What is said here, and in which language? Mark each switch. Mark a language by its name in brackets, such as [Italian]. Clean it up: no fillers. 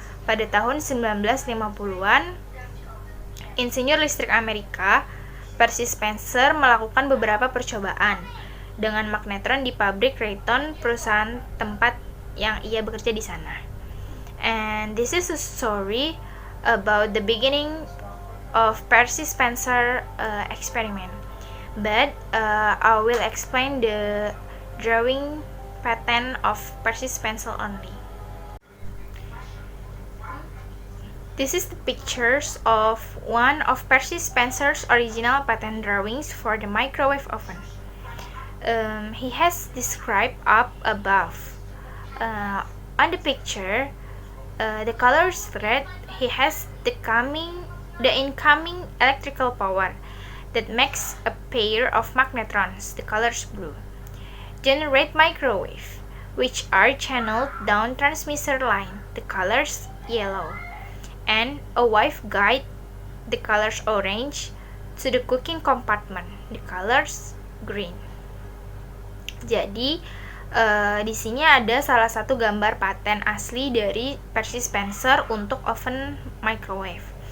[Indonesian] Pada tahun 1950-an, insinyur listrik Amerika, Percy Spencer melakukan beberapa percobaan dengan magnetron di pabrik Raytheon, perusahaan tempat yang ia bekerja di sana. [English] And this is a story about the beginning of Percy Spencer experiment. But I will explain the drawing pattern of Percy Spencer only. This is the pictures of one of Percy Spencer's original pattern drawings for the microwave oven. He has described up above. On the picture, the color is red. He has the incoming electrical power that makes a pair of magnetrons, the colors blue, generate microwave, which are channeled down transmitter line, the colors yellow, and a waveguide, the colors orange, to the cooking compartment, the colors green. [Indonesian] Jadi di sini ada salah satu gambar paten asli dari Percy Spencer untuk oven microwave.